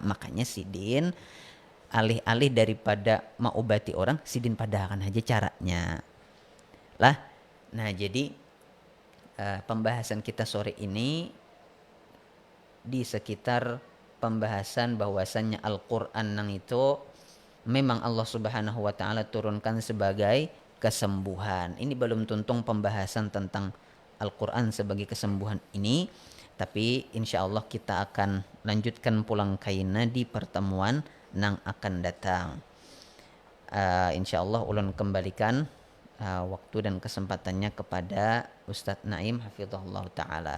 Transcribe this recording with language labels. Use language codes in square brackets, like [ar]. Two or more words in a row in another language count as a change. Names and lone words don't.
[bjn] Makanya Sidin alih-alih daripada mengobati orang, Sidin padahkan aja caranya. [id] Lah, nah jadi pembahasan kita sore ini di sekitar pembahasan bahwasannya Al-Quran nang itu memang Allah [ar] Subhanahu wa Ta'ala [id] turunkan sebagai kesembuhan. Ini belum tuntung pembahasan tentang Al-Quran sebagai kesembuhan ini, tapi insya Allah kita akan lanjutkan [bjn] pulang kaina [id] di pertemuan nang akan datang. [ar] Insya Allah [id] ulun kembalikan waktu dan kesempatannya kepada Ustadz Naim [ar] hafizahullah ta'ala.